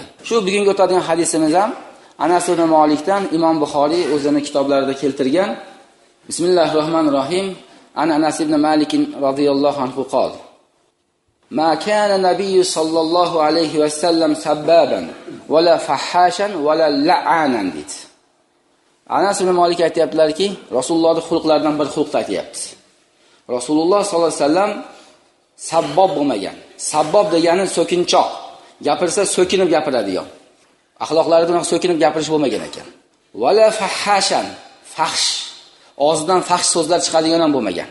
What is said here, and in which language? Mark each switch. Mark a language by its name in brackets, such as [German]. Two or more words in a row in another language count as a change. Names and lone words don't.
[Uzbek] Shu bugungi o'tadigan hadisimiz ham Anas ibn Malikdan Imom Buxoriy o'zining kitoblarida keltirgan. Bismillahirrohmanirrohim. [Arabic] Anas ibn Malik رضي الله عنه قال ما كان النبي صلى الله عليه وسلم سبابا ولا فحاشا ولا لعانا" dit. [Uzbek] Anas ibn Malik aytayaptilarki, Rasulullohning xulqlaridan bir xulqni aytayapti. Rasululloh [Arabic] صلى الله عليه وسلم [Uzbek] sabbob bo'lmagan. Sabbob degani so'kinchoq. Gapirsa so'kinib gapiradigan. Axloqlaridan so'kinib gapirish bo'lmagan ekan. [Arabic] ولا فحاشا, [Uzbek] fahsh, og'zidan fahsh so'zlar chiqadigan ham bo'lmagan.